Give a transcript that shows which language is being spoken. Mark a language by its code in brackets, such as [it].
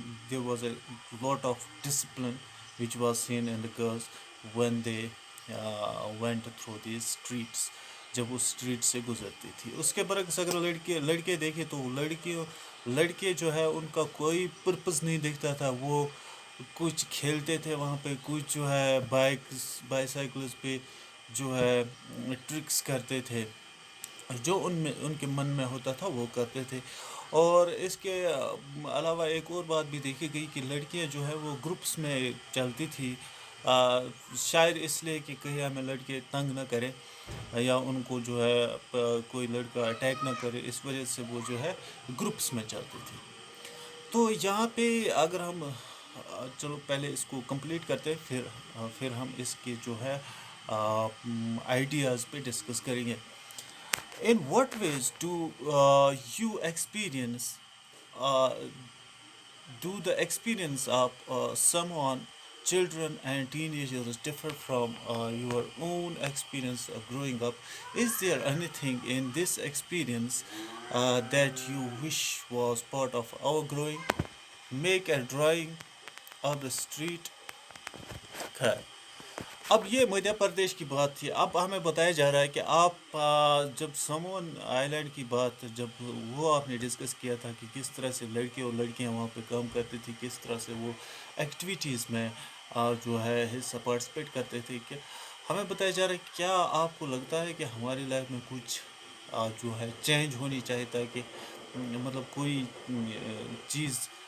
[en] There was a lot of discipline which was seen in the girls when they went through these streets. [ur] جب وہ street سے گزرتی تھی. اس کے برعکس اگر لڑکے دیکھیں تو لڑکے جو ہے ان کا کوئی پرپز نہیں دکھتا تھا. وہ کچھ کھیلتے تھے وہاں پہ، کچھ جو ہے بائیسائیکلز پہ جو ہے ٹرکس کرتے تھے، جو ان کے من میں ہوتا تھا وہ کرتے تھے. اور اس کے علاوہ ایک اور بات بھی دیکھی گئی کہ لڑکیاں جو ہے وہ گروپس میں چلتی تھی، شاید اس لیے کہ کہیں ہمیں لڑکے تنگ نہ کرے یا ان کو جو ہے کوئی لڑکا اٹیک نہ کرے، اس وجہ سے وہ جو ہے گروپس میں چلتی تھی. تو یہاں پہ اگر ہم چلو پہلے اس کو کمپلیٹ کرتے پھر ہم اس کے جو ہے آئیڈیاز پہ ڈسکس کریں گے. [en] In what ways do you experience uh, do the experience of someone, children and teenagers differ from your own experience of growing up? Is there anything in this experience that you wish was part of our growing? Make a drawing of the street. [ur] خیر، اب یہ مدھیہ پردیش کی بات تھی. اب ہمیں بتایا جا رہا ہے کہ آپ جب سمون آئی لینڈ کی بات جب وہ آپ نے ڈسکس کیا تھا کہ کس طرح سے لڑکے اور لڑکیاں وہاں پہ کام کرتی تھی، کس طرح سے وہ ایکٹیویٹیز میں جو ہے حصہ پارٹیسپیٹ کرتے تھے، کہ ہمیں بتایا جا رہا ہے کیا آپ کو لگتا ہے کہ ہماری لائف میں کچھ جو ہے چینج ہونی چاہیے تاکہ مطلب کوئی چیز